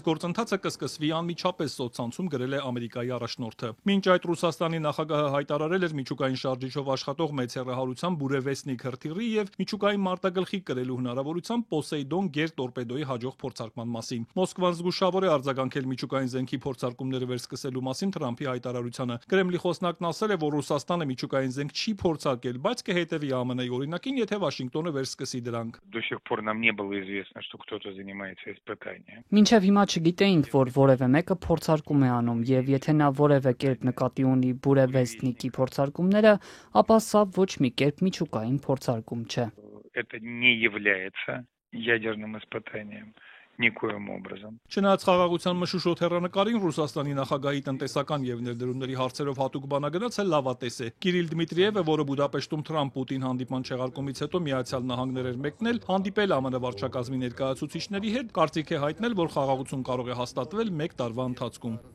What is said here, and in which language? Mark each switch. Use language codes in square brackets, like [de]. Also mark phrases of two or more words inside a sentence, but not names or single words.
[hy] գործընթացը կսկսվի անմիջապես սոցցանցում գրել է Ամերիկայի առաջնորդը։ Մինչ այդ Ռուսաստանի նախագահը հայտարարել էր միջուկային շարժիչով աշխատող մեծ հեռահարության Բուրևեսնիկ հրթիռի եւ միջուկային մարտագլխի կրելու հնարավորությամբ Պոսեյդոն գերտորպեդոյի հաջող փորձարկման մասին։ Մոսկվան զգուշավոր է արձագանքել միջուկային զենքի փորձարկումները վերսկսելու մասին Թրամփի հայտարարությանը։ Կրեմլի խոսնակն ասել է, որ Ռուսաստանը միջուկային զենք չի փորձարկել, բայց կհետևի ԱՄՆ-ի օրինակին, եթե Վաշինգտոնը վերսկսի դրանք։ Մինչև հիմա չգիտեինք, որ որևէ մեկը փորձարկում է անում, եւ եթե նա որևէ կերպ նկատի ունի Բուրևեսնիկի փորձարկումները, ապա սա ոչ մի կերպ միջուկային փորձարկում չէ։ [ru] Это не является ядерным испытанием никоим образом. [hy] Չնայած խաղաղության մշուշոտ հեռանկարին Ռուսաստանի նախագահի տնտեսական եւ ներդրումների հարցերով հատուկ բանագնաց է լավատես է։ Կիրիլ Դմիտրիևը, որը Բուդապեշտում Թրամփ-Պուտին հանդիպման չեղարկումից հետո Միացյալ Նահանգներ էր մեկնել, հանդիպել ԱՄՆ վարչակազմի ներկայացուցիչների հետ, կարծիք է հայտնել, որ խաղաղություն կարող է հաստատվել 1 տարվա ընթացքում։